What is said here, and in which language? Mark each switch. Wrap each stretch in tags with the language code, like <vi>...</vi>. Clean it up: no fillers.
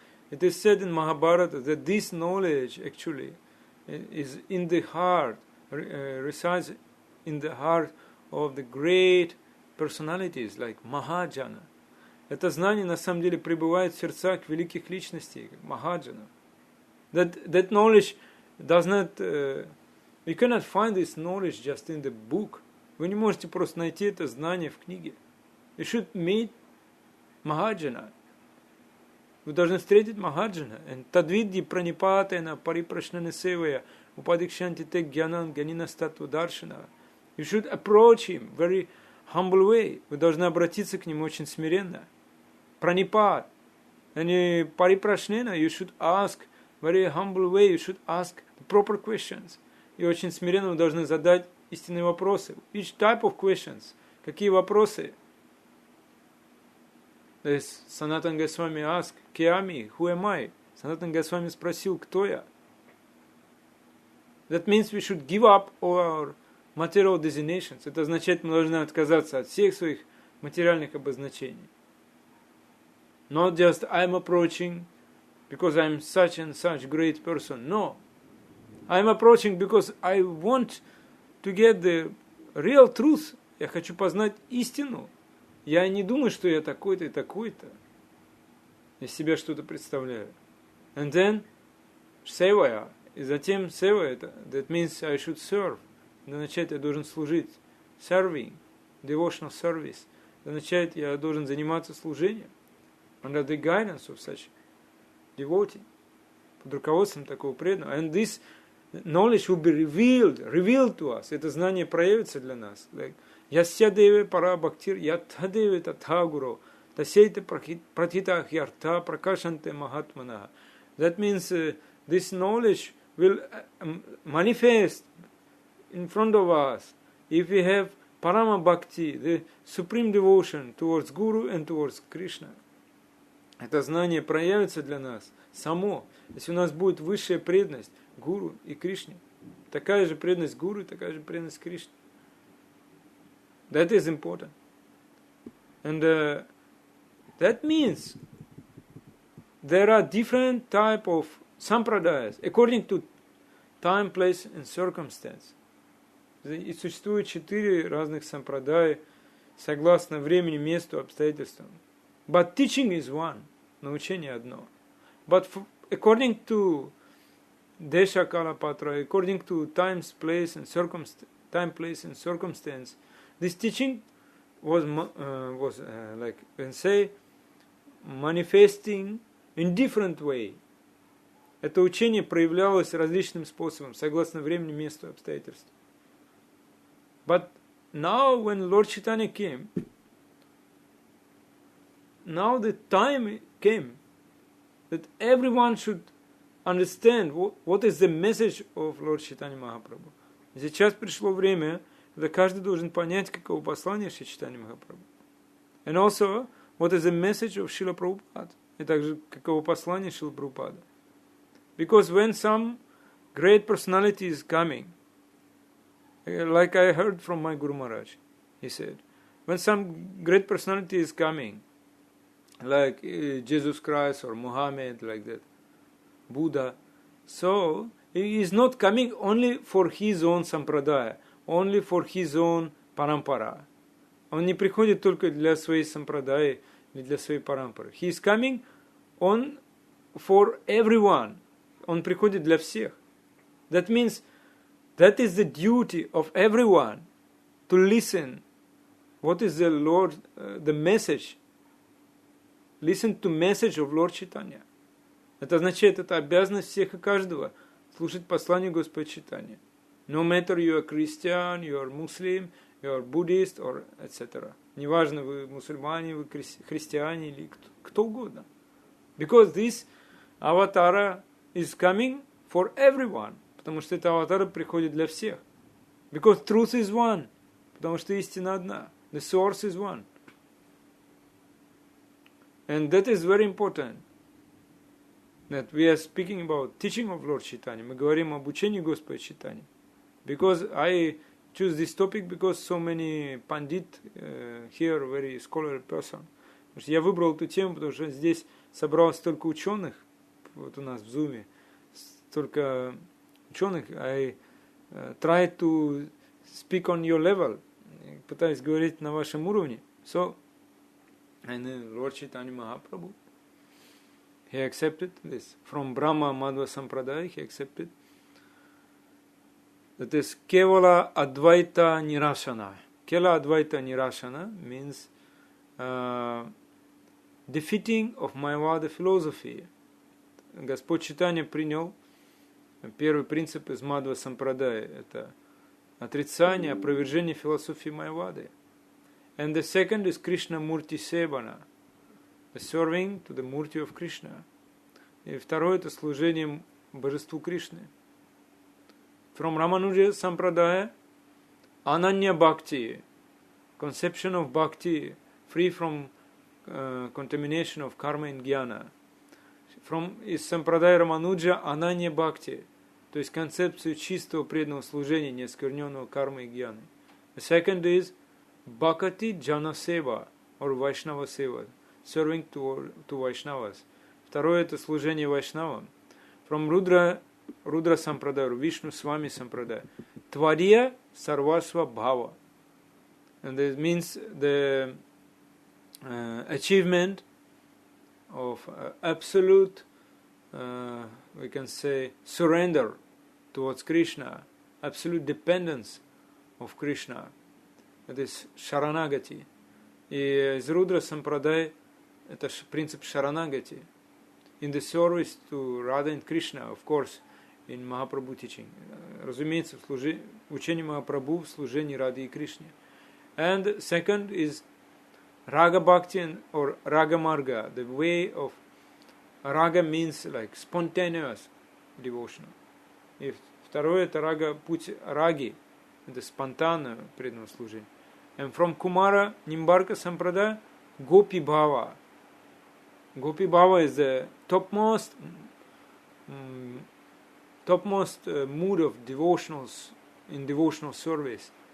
<en>It is said in Mahabharata that this knowledge actually is in the heart, resides in the heart of the great personalities like Mahajana.</en> <ru>Это знание на самом деле пребывает в сердцах великих личностей, Mahajana.</ru> <en>That knowledge does not, you cannot find this knowledge just in the book.</en> <ru>Вы не можете просто найти это знание в книге.</ru> <en>You should meet Mahajana.</en> <ru>Вы должны встретить Mahajana.</ru> <sa>And tadviddi pranipatena pariprashnana sevaya upadikshyanti te gyanan ganina statva darshana.</sa> <en>You should approach him very humble way.</en> <ru>Вы должны обратиться к нему очень смиренно.</ru> <sa>Pranipат.</sa> <en>And pariprashnana, you should ask very humble way. You should ask the proper questions.</en> <ru>И очень смиренно вы должны задать истинные вопросы.</ru> <en>Each type of questions.</en> <ru>Какие вопросы? То есть</ru> <en>Санатан Госвами asked, Kiyami, who am I?</en> <ru>Санатан Госвами спросил, кто я?</ru> <en>That means we should give up all our material designations.</en> <ru>Это означает, мы должны отказаться от всех своих материальных обозначений.</ru> <en>Not just I'm approaching because I'm such and such great person. No. I'm approaching because I want to get the real truth.</en> <ru>Я хочу познать истину. Я не думаю, что я такой-то и такой-то. Я себя что-то представляю.</ru> <en>And then, севая.</en> <ru>И затем сева это.</ru> <en>That means I should serve.</en> <ru>Для начала я должен служить.</ru> <en>Serving. Devotional service.</en> <ru>Для начала я должен заниматься служением.</ru> <en>Under the guidance of such devotee.</en> <ru>Под руководством такого преданного.</ru> <en>And this knowledge will be revealed to us.</en> <ru>Это знание проявится для нас.</ru> <sa>Like, Ясya деве пара бхактир, ятха деве татха гуру, тасейте пратитах яртха пракашанте махатмана.</sa> <en>That means this knowledge will manifest in front of us if we have parama bhakti, the supreme devotion towards Guru and towards Krishna.</en> <ru>Это знание проявится для нас само, если у нас будет высшая преданность Гуру и Кришне. Такая же преданность Гуру и такая же преданность Кришне.</ru> <en>That is important. And that means there are different type of sampradayas according to time, place and circumstance.</en> <ru>И существует 4 разных сампрадай согласно времени, месту, обстоятельствам.</ru> <en>But teaching is one.</en> <ru>Научение одно.</ru> <en>But according to Desha Kala Patra, according to time, place and circumstance, this teaching was like, when say, manifesting in different way.</en> <ru>Это учение проявлялось различным способом, согласно времени, месту, обстоятельствам.</ru> <en>But now when Lord Chaitanya came, now the time came that everyone should understand what is the message of Lord Chaitanya Mahaprabhu.</en> <ru>Сейчас пришло время, когда каждый должен понять, каково послание Шри Chaitanya Mahaprabhu.</ru> <en>And also, what is the message of Srila Prabhupada.</en> <ru>И также, каково послание Шрила Прабхупады.</ru> <en>Because when some great personality is coming, like I heard from my Guru Maharaj, he said, when some great personality is coming, like Jesus Christ or Muhammad, like that, Buddha. So he is not coming only for his own sampradaya, only for his own parampara.</en> <ru>Он не приходит только для своей сампрадаи или для своей парампары.</ru> <en>He is coming on for everyone.</en> <ru>Он приходит для всех.</ru> <en>That means that is the duty of everyone to listen. What is the Lord, the message? Listen to message of Lord Chaitanya.</en> <ru>Это означает, это обязанность всех и каждого слушать посланию Господа Чайтаньи.</ru> <en>No matter you are Christian, you are Muslim, you are Buddhist, or etc.</en> <ru>Неважно, вы мусульмане, вы христиане или кто угодно.</ru> <en>Because this avatar is coming for everyone.</en> <ru>Потому что эта аватара приходит для всех.</ru> <en>Because truth is one.</en> <ru>Потому что истина одна.</ru> <en>The source is one. And that is very important. That we are speaking about teaching of Lord Chaitanya.</en> <ru>Мы говорим об учении Господа Чайтаньи.</ru> <en>Because I choose this topic because so many Pandit here, very scholarly person.</en> <ru>Потому что я выбрал эту тему, потому что здесь собралось столько ученых, вот у нас в Zoom, столько ученых.</ru> <en>I try to speak on your level.</en> <ru>Пытаюсь говорить на вашем уровне.</ru> <en>So, and Lord Chaitanya Mahaprabhu, he accepted this. From Brahma Madhva Sampradaya, he accepted. That is Kevala Advaita Nirashana. Kela Advaita Nirashana means defeating of Mayavada philosophy.</en> <ru>Господь Чайтанья принял первый принцип из Мадхва Сампрадая. Это отрицание, опровержение философии Майавады.</ru> <en>And the second is Krishna Murti Sevana. The serving to the Murti of Krishna.</en> <ru>И второе это служение божеству Кришны.</ru> <en>From Ramanuja Sampradaya, Ananya Bhakti, conception of Bhakti, free from contamination of karma and jnana.</en> <ru>From из Sampradaya Ramanuja, Ananya Bhakti, то есть концепцию чистого преданного служения, неоскверненного кармой и гьяной.</ru> <en>The second is Bhakti Jana Seva, or Vaishnava Seva, serving to Vaishnavas.</en> <ru>Второе это служение Вайшнавам.</ru> <en>From Rudra Sampradaya, Vishnu Swami Sampradaya, Tvariya Sarvasva Bhava. And this means the achievement of absolute, we can say, surrender towards Krishna, absolute dependence of Krishna. That is Sharanagati.</en> <ru>И из Рудра Сампрадай это принцип Sharanagati.</ru> <en>In the service to Radha and Krishna, of course, in Mahaprabhu teaching.</en> <ru>Разумеется, учение Махапрабху в служении Радhe и Кришне.</ru> <en>And second is Raga Bhakti or Raga Marga, the way of Raga means like spontaneous devotion.</en> <ru>И второе это Рага, путь Раги, это спонтанное преданное служение.</ru> <en>And from Kumara Nimbarka Sampradaya, Gopi Bhava. Gopi Bhava is the topmost mood of devotional service.</en>